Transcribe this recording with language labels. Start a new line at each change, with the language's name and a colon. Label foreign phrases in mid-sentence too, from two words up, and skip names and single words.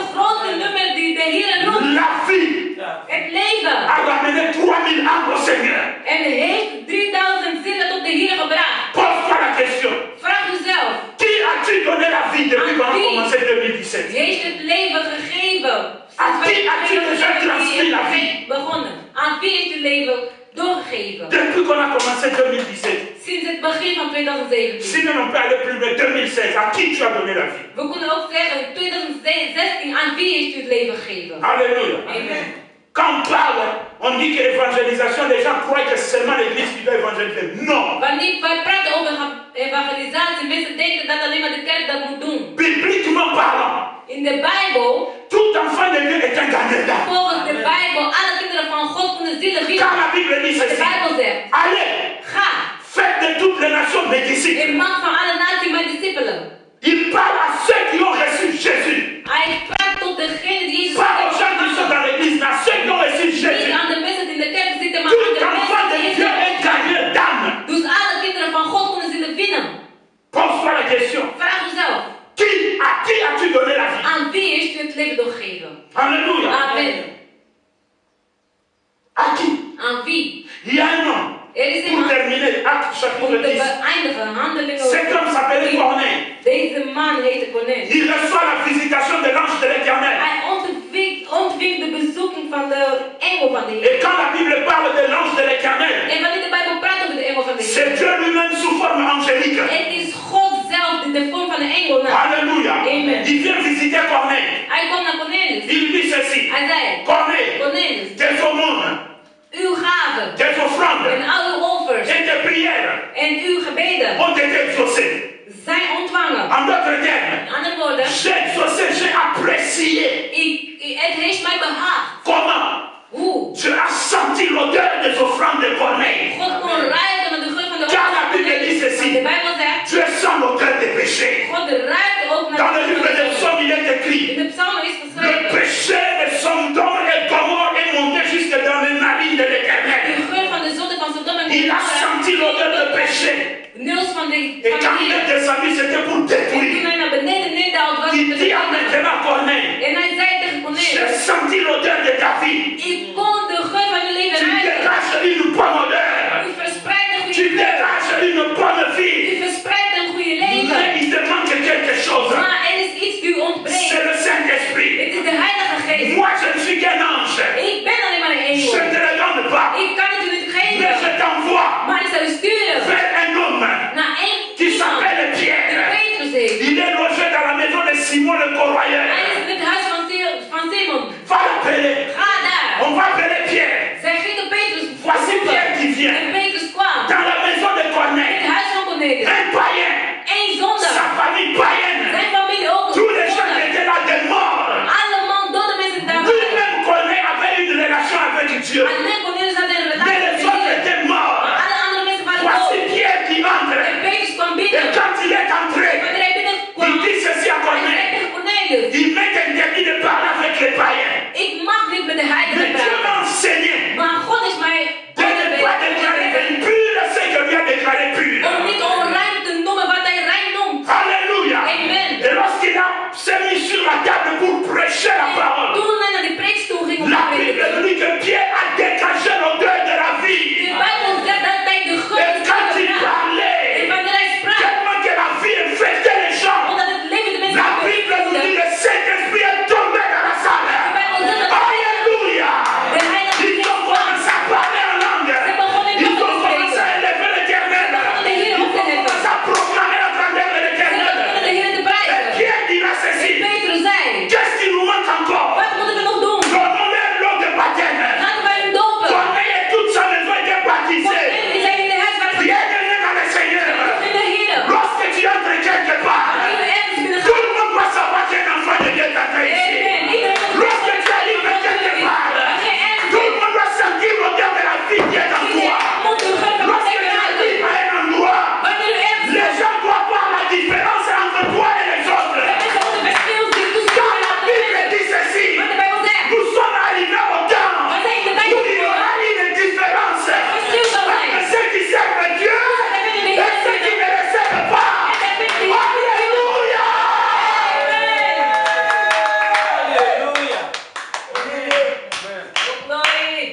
French: La vie a ramené 3000 âmes au Seigneur. Pose-toi la question. Qui as-tu donné la vie depuis qu'on a commencé 2017? À qui as-tu déjà transmis la vie?
Dutch: Aan wie heeft het leven doorgegeven?
French: Depuis qu'on a commencé 2017.
Dutch: Sinds het begin van 2017.
French: Si on peut aller plus loin, 2016, à qui tu as donné la vie?
Dutch: We kunnen ook zeggen, 2016, aan wie heeft u het leven gegeven?
French: Alléluia. Amen. Quand on parle, on dit que l'évangélisation, les gens croient que c'est seulement l'église qui doit évangéliser. Non.
Dutch: Wanneer wij praten over evangelisatie, mensen denken dat alleen maar de kerk dat moet doen.
French: Bibliquement parlant,
Dutch: in de Bijbel,
French: tout enfant de Dieu est un gagnant d'âme.
Dutch: Volgens de Bijbel, alle kinderen van God kunnen zielen winnen.
French: Car la Bible dit
Dutch: De
French: ceci.
Dutch: Bijbel zegt,
French: Allez,
Dutch: ga.
French: faites de toutes les nations mes disciples.
Dutch: En maak van alle naties mijn discipelen.
French: Il parle à ceux qui ont reçu Jésus.
Dutch: Hij praat tot degenen die Jezus
French: Pas aux gens qui sont dans l'église, mais à ceux qui ont reçu Jésus.
Dutch: Niet aan de mensen die in de kerk zitten, maar aan
French: Tout
Dutch: de
French: enfant de
Dutch: mensen
French: Dieu
Dutch: die
French: est gagnant d'âme.
Dutch: Dus alle kinderen van God kunnen zielen winnen.
French: Pose-toi la question.
Dutch: Vraag uzelf.
French: À qui as-tu donné la vie?
Dutch: Aan wie heeft u het leven doorgegeven?
French: Alléluia. Amen. À qui?
Dutch: Aan wie?
French: Il y a un homme.
Dutch: Er is
French: Pour
Dutch: een man.
French: terminer, Acte
Dutch: Om
French: chapitre
Dutch: te
French: 10.
Dutch: beëindigen, handelingen.
French: Cet homme s'appelait Corneille.
Dutch: Deze man heette Cornelius.
French: Il reçoit la visitation de l'ange de l'Éternel.
Dutch: Hij ontving de bezoeking van de engel van de Heer.
French: Et quand la Bible parle de l'ange de l'Éternel,
Dutch: En wanneer de Bijbel praat over de engel van de Heer,
French: c'est Dieu lui-même sous forme angélique.
Dutch: het is God zelf in de vorm van de engel.
French: Alléluia. Amen. Il vient visiter Corneille.
Dutch: Hij kwam naar Cornelius.
French: Il dit ceci.
Dutch: Hij zei,
French: Corneille,
Dutch: Cornelius,
French: tes aumônes,
Dutch: uw gaven
French: tes offrandes
Dutch: en al uw offers
French: et tes prières
Dutch: en uw gebeden
French: ont été exaucées.
Dutch: zijn ontvangen.
French: En d'autres termes,
Dutch: Met andere woorden,
French: j'ai exaucé, j'ai apprécié.
Dutch: het heeft mij behaagd.
French: Comment?
Dutch: Hoe?
French: Tu as senti l'odeur des offrandes de Corneille.
Dutch: God kon ruiken naar de geur van de
French: Car la
Dutch: offers.
French: Bible dit ceci.
Dutch: De Bijbel zegt,
French: Tu sens l'odeur des péchés.
Dutch: God ruikt ook naar
French: Dans
Dutch: de
French: le
Dutch: geur
French: livre
Dutch: van
French: des
Dutch: de
French: psaumes, il est écrit.
Dutch: In de psalmen is
French: Le
Dutch: geschreven,
French: péché de Sodome et Gomorrhe est monté jusque dans les narines de
Dutch: de
French: l'Éternel.
Dutch: geur van de zonde van Sodom en
French: Il a senti l'odeur de péché.
Dutch: Nils van de
French: Et quand il est descendu, c'était pour
Dutch: En toen
French: détruire.
Dutch: hij naar beneden neerdaalt, was
French: Il
Dutch: het
French: dit à
Dutch: de
French: maintenant Corneille,
Dutch: En hij zei tegen
French: j'ai
Dutch: Cornelius,
French: senti l'odeur de ta vie.
Dutch: ik kon de geur van je leven
French: Tu
Dutch: ruiken.
French: dégages une bonne odeur.
Dutch: U verspreidt een
French: Tu
Dutch: goede geur.
French: dégages une bonne vie.
Dutch: U verspreidt een goede
French: Mais
Dutch: leven.
French: il te manque quelque chose.
Dutch: Maar er is iets die u ontbreekt.
French: C'est le Saint-Esprit.
Dutch: Het is de Heilige Geest.
French: Moi, je ne suis qu'un ange.
Dutch: Ik ben alleen maar een
French: Je
Dutch: engel.
French: ne te le donne pas.
Dutch: Ik kan het u niet
French: Mais je
Dutch: geven.
French: t'envoie
Dutch: Maar ik zal u sturen
French: vers un homme
Dutch: naar één
French: qui
Dutch: iemand
French: s'appelle
Dutch: die
French: Pierre.
Dutch: Petrus heet.
French: Il est logé dans la maison de Simon le
Dutch: Hij
French: Corroyeur.
Dutch: is in het huis van Simon.
French: Va l'appeler.
Dutch: Ga daar.
French: On va appeler Pierre.
Dutch: Zij gingen Petrus
French: Voici Pierre qui vient.
Dutch: En Petrus kwam.
French: Dans la maison de
Dutch: In het
French: Corneille.
Dutch: huis van Cornelius.
French: Un païen.
Dutch: Eén zondaar.
French: Sa famille païenne.
Dutch: Zijn familie ook een
French: Tous les gens qui
Dutch: zondaar.
French: étaient là des morts.
Dutch: Allemaal dode mensen daar.
French: Lui-même Corneille avait une relation avec Dieu.
Dutch: Alleen Cornelius had een
French: Mais
Dutch: relatie met
French: les autres
Dutch: Heer.
French: étaient morts.
Dutch: Maar alle andere mensen waren
French: Voici
Dutch: dood.
French: Pierre qui entre.
Dutch: En Petrus kwam
French: Et
Dutch: binnen.
French: quand il est entré,
Dutch: Wanneer hij binnenkwam,
French: il dit ceci à
Dutch: hij zei
French: Corneille.
Dutch: tegen Cornelius,
French: Il m'est interdit de parler avec les païens.
Dutch: ik mag niet met de heidenen
French: Mais Dieu
Dutch: praten.
French: m'a enseigné
Dutch: Maar God is mij
French: de ne pas déclarer impur ce que lui a déclaré pur.
Dutch: om niet onrein te noemen wat hij rein noemt.
French: Alléluia. Amen. Et lorsqu'il s'est mis sur la table pour prêcher la parole,
Dutch: Toen hij naar de preekstoel ging om
French: la
Dutch: te
French: Bible
Dutch: prediken,
French: nous dit que Pierre a dégagé l'odeur de la vie.
Dutch: de Bijbel zegt dat hij de geur
French: Et
Dutch: is
French: quand il
Dutch: van de
French: parlait,
Dutch: En wanneer hij sprak,
French: tellement que la vie infectait les gens,
Dutch: omdat het leven de mensen
French: la Bible nous dit que le Saint-Esprit est tombé dans la salle.
Dutch: De Bijbel zegt dat
French: Alléluia.
Dutch: de Heilige
French: Ils ont commencé à parler en langue. Ils ont commencé à élever l'Éternel. Ils ont commencé à proclamer la grandeur de
Dutch: de
French: l'Éternel.
Dutch: Heer te
French: Et
Dutch: prijzen.
French: Pierre dira ceci.
Dutch: Petrus zei,
French: Qu'est-ce qui nous manque encore?
Dutch: wat moeten we nog doen?
French: Donnons-leur l'eau de baptême.
Dutch: Laten wij hem dopen.
French: Corneille et toute sa maison étaient baptisés.
Dutch: Die zijn in de huis waar
French: Bienvenue dans le Seigneur.
Dutch: in de Heer.
French: Lorsque tu entres quelque part,
Dutch: Wanneer we ergens binnen
French: tout
Dutch: gaan.
French: le monde doit savoir qu'un enfant de Dieu est entré ici.
Dutch: Amen. Iedereen moet
French: Lorsque tu arrives quelque part,
Dutch: Wanneer je ergens
French: tout le monde doit sentir l'odeur de la vie qui est en toi.
Dutch: moet de geur van
French: Lorsque tu arrives à un endroit,
Dutch: Wanneer u ergens
French: les gens doivent voir la différence entre toi et les autres.
Dutch: mensen moeten verschil zien tussen
French: Car
Dutch: jou en
French: la
Dutch: andere
French: Bible
Dutch: mensen.
French: dit ceci.
Dutch: Want de Bijbel zegt,
French: Nous sommes arrivés au temps où il y aura une différence entre ceux qui servent Dieu et ceux qui ne le servent pas. Alléluia. Alléluia.
Dutch: glorie.